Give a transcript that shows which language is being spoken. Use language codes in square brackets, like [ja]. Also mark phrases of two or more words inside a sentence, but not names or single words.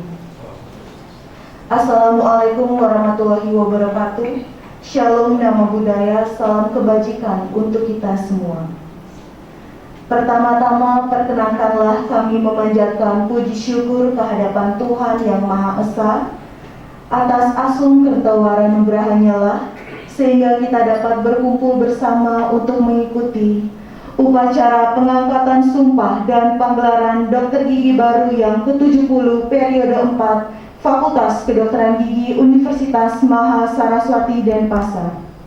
[ar] السلام عليكم ورحمة الله وبركاته. [id] Shalom Nama Budaya, salam kebajikan untuk kita semua. Pertama-tama perkenankanlah kami memanjatkan puji syukur kehadapan Tuhan Yang Maha Esa atas [ban] asung kertawara nugrahanya [id] lah, sehingga kita dapat berkumpul bersama untuk mengikuti upacara pengangkatan sumpah dan penggelaran dokter gigi baru yang ke-70 periode 4 Fakultas Kedokteran Gigi Universitas Mahasaraswati Denpasar.